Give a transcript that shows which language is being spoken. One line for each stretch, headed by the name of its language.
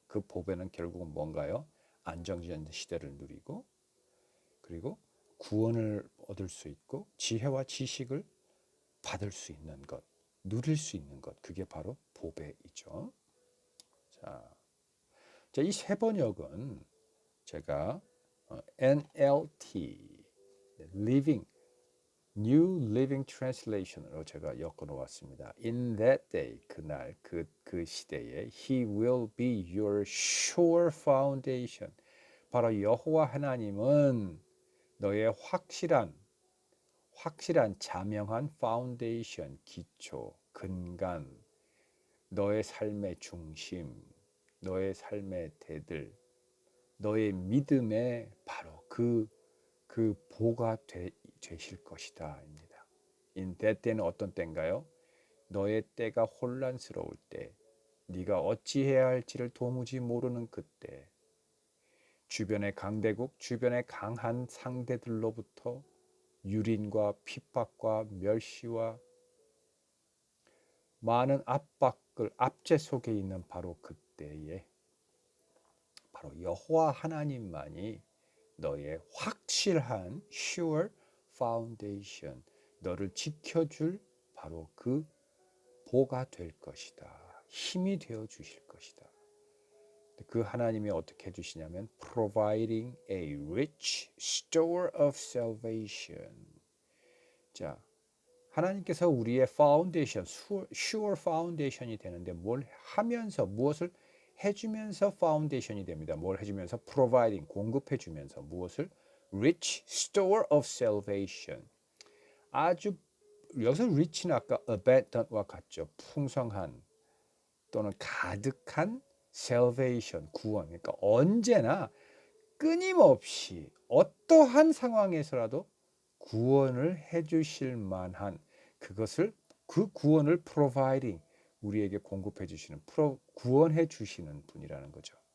Korean: 그 보배는 결국은 뭔가요? 안정된 시대를 누리고 그리고 구원을 얻을 수 있고 지혜와 지식을 받을 수 있는 것, 누릴 수 있는 것, 그게 바로 보배이죠. 자, 이 세 번역은 제가 NLT, Living New Living Translation으로 제가 엮어 놓았습니다.
English: In that day,
Korean: 그날 그 시대에
English: He will be your sure foundation.
Korean: 바로 여호와 하나님은 너의 확실한 자명한 파운데이션, 기초, 근간, 너의 삶의 중심, 너의 삶의 대들, 너의 믿음의 바로 그 보가 되실 것이다 입니다. In that 때는 어떤 때인가요? 너의 때가 혼란스러울 때, 네가 어찌해야 할지를 도무지 모르는 그때, 주변의 강대국, 주변의 강한 상대들로부터 유린과 핍박과 멸시와 많은 압박을 압제 속에 있는 바로 그때에 바로 여호와 하나님만이 너의 확실한
English: sure foundation,
Korean: 너를 지켜줄 바로 그 보가 될 것이다. 힘이 되어 주실 것이다. 그 하나님이 어떻게 해주시냐면
English: providing a rich store of salvation.
Korean: 자, 하나님께서 우리의 파운데이션,
English: sure foundation
Korean: 이 되는데 뭘 하면서 무엇을 해주면서 파운데이션이 됩니다. 뭘 해주면서 providing 공급해주면서 무엇을
English: rich store of salvation.
Korean: 아주 여기서 rich는 아까 abundant와 같죠. 풍성한 또는 가득한 salvation 구원. 그러니까 언제나 끊임없이 어떠한 상황에서라도 구원을 해주실 만한 그것을 그 구원을 providing 우리에게 공급해 주시는 구원해 주시는 분이라는 거죠.